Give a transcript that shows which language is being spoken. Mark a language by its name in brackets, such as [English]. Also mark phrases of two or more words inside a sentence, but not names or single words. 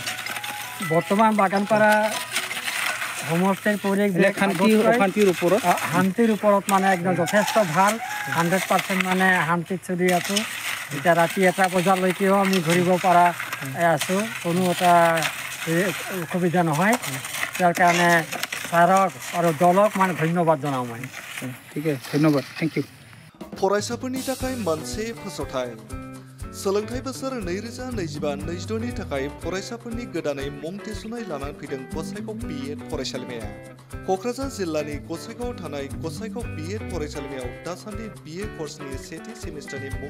[Assamese] বৰ্তমান বাগানপাৰা সমষ্টিৰ পৰিৱেশ শান্তিৰ ওপৰত মানে একদম যথেষ্ট ভাল 100% মানে শান্তিত চলি আছোঁ এতিয়া ৰাতি 1 বজালৈকেও আমি ঘূৰিব পৰা আছোঁ কোনো এটা অসুবিধা নহয় তাৰ কাৰণে ছাৰক আৰু দলক মানে ধন্যবাদ জনাওঁ মই ঠিক আছে ধন্যবাদ [English] thank you [Bodo] फरायसाफोरनि थाखाय मोनसे फोसावथाय सोलोंथाइ बोसोर 2025-26 नि थाखाय फरायसाफोरनि गोदानै मुं थिसननाय लानानै फैदों गसाइगाव B.Ed फरायसालिमाया क'क्राझार जिल्लानि गसाइगावआव थानाय गसाइगाव B.Ed फरायसालिमायाव दासान्दि BA कर्सनि सेथि सेमिस्टारनि मुं